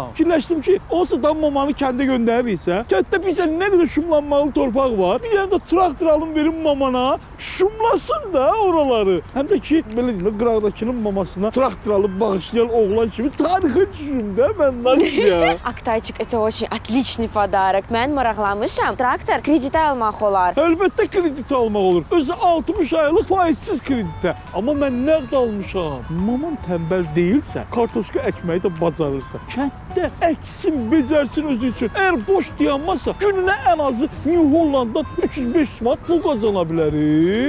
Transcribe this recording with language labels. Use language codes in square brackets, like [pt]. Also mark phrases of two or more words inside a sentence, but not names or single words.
[az] Fikirləşdim ki, olsa da mamanı kəndə göndərirsə, kənddə bizə nə qədər şumlanmalı torpaq var. Bir dənə də traktor alım verim mamana, şumlasın da oraları. Həm də ki, belə deyil, qıraqdakının mamasına traktor alıb bağışlayan oğlan kimi tarixə düşüm də mən Nastya. Oktayçık, [ru] это очень отличный подарок. [az] Mən maraqlanmışam. Traktor kreditə almaq olar. Əlbəttə kredit almaq olur. Özü 60 aylıq faizsiz kreditə. Amma mən nəqd almışam. Maman tənbəl deyilsə, kartoşka əkməyi də bacarırsa, kənddə əksin, becərsin özü üçün. Əgər boş dayanmasa, gününə ən azı New Hollanddan 300-500 manat pul qazana bilərik.